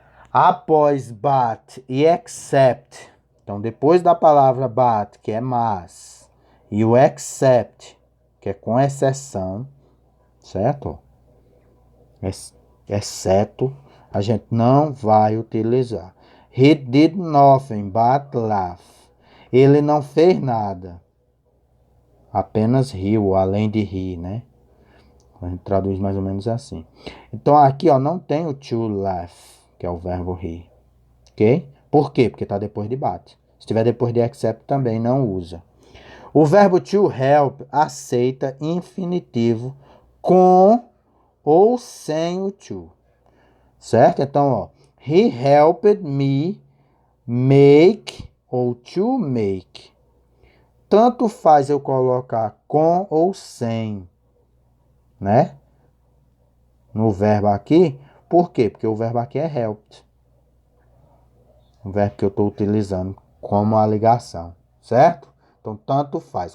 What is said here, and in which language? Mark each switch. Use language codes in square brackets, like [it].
[pt] Após but e except. Então, depois da palavra but, que é mas, e o except, que é com exceção, certo? Exceto, a gente não vai utilizar. [en] He did nothing but laugh. [pt] Ele não fez nada. Apenas riu, além de rir, né? A gente traduz mais ou menos assim. Então, aqui, ó, não tem o to laugh, que é o verbo rir. Ok? Por quê? Porque está depois de but. Se estiver depois de except, também não usa. O verbo to help aceita infinitivo com ou sem o to. Certo? Então, ó. [en] He helped me make ou to make. [pt] Tanto faz eu colocar com ou sem, né? No verbo aqui. Por quê? Porque o verbo aqui é helped. O verbo que eu estou utilizando como a ligação, certo? Então, tanto faz.